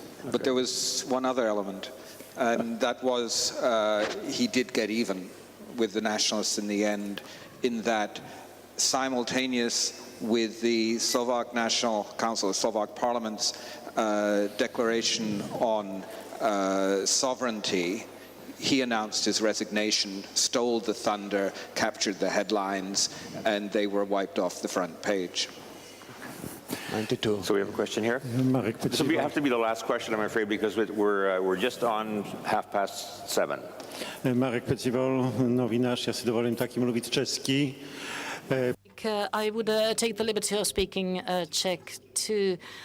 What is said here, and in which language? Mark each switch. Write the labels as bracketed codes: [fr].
[en] But there was one other element, and that was he did get even with the nationalists in the end, in that simultaneous with the Slovak National Council, Slovak Parliament's declaration on sovereignty, he announced his resignation, stole the thunder, captured the headlines, and they were wiped off the front page. 92. So we have a question here. This will have to be the last question, I'm afraid, because we're just on 7:30. [cs] Marek Pecivol, novinář, já si dovolím taky mluvit česky. [en] I would take the liberty of speaking Czech too.